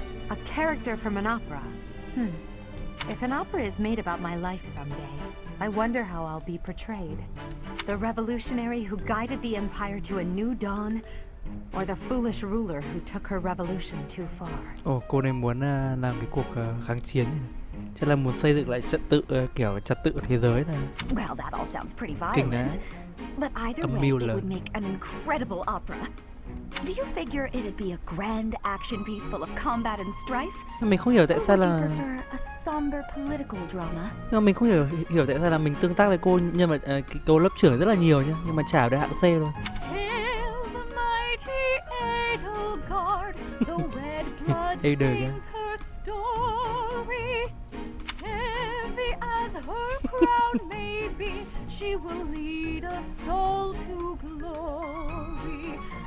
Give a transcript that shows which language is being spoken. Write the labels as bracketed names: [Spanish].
[English] A character from an opera? If an opera is made about my life someday, I wonder how I'll be portrayed. The revolutionary who guided the empire to a new dawn, or the foolish ruler who took her revolution too far. [Vietnamese] Cô này muốn làm cái cuộc kháng chiến này. Chắc là muốn xây dựng lại kiểu trật tự thế giới này. [English] Well, that all sounds pretty violent. But either way, it would make an incredible opera. Do you figure it'd be a grand action piece full of combat and strife? [Vietnamese] Mình không hiểu tại sao là. [English] Or would you prefer a somber political drama? [Vietnamese] Nhưng mà mình không hiểu tại sao là mình tương tác với cô nhưng mà cái cô lớp trưởng rất là nhiều nhá, nhưng mà chả được hạng C luôn. [English] Hail the mighty Edelgard, the red blood stains her story. Heavy as her crown may be, she will lead a soul to glory.